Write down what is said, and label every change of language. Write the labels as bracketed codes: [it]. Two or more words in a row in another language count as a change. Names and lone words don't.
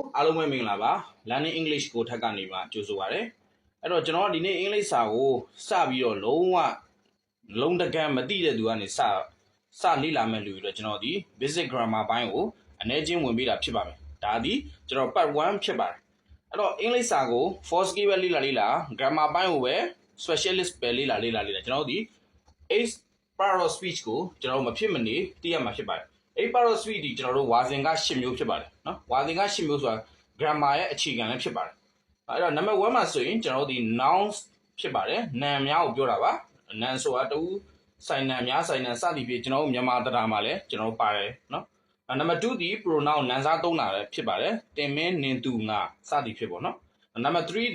[my] အားလုံးပဲမင်္ဂလာပါ Learning English ကိုထက်ကနေမှကြိုဆိုပါရစေအဲ့တော့ကျွန်တော်ဒီနေ့အင်္ဂလိပ်စာကိုစပြီးတော့လုံးတကမ်းမသိတဲ့သူကနေစလေ့လာမဲ့လူတွေတော့ကျွန်တော်ဒီ [en] basic grammar [my] ဘိုင်းကိုအနေချင်းဝင်ပေးတာဖြစ်ပါမယ်ဒါဒီကျွန်တော် part 1ဖြစ်ပါတယ်အဲ့တော့အင်္ဂလိပ်စာကို [en] for skill [my] ပဲလေ့လာ grammar ဘိုင်းကိုပဲ specialist ပဲလေ့လာကျွန်တော်ဒီ 8 [en] part of speech [my] ကိုကျွန်တော်မဖြစ်မနေသိရမှာဖြစ်ပါတယ်အဲ့ [en] part of speech [my] ဒီကျွန်တော်တို့ဝါစဉ်က10မျိုးဖြစ် ပါတယ်နော်ဝါစဉ်က10မျိုးဆိုတာ grammar ရဲ့အခြေခံလည်းဖြစ်ပါတယ်အဲ့တော့ number 1မှာဆိုရင်ကျွန်တော်တို့ဒီ nouns ဖြစ်ပါတယ်နာမ်များကိုပြောတာပါနာမ်ဆိုတာတူဆိုင်နာမ်များဆိုင်နာမ်စသည်ဖြင့်ကျွန်တော်တို့မြန်မာတရားမှာလည်းကျွန်တော်တို့ပါတယ်နော်number 2ဒီ pronoun နာမ်စားသုံးတာလည်းဖြစ်ပါတယ်တင်မင်းနင်သူငါစသည်ဖြစ်ပေါ့နော်number 3ဒီ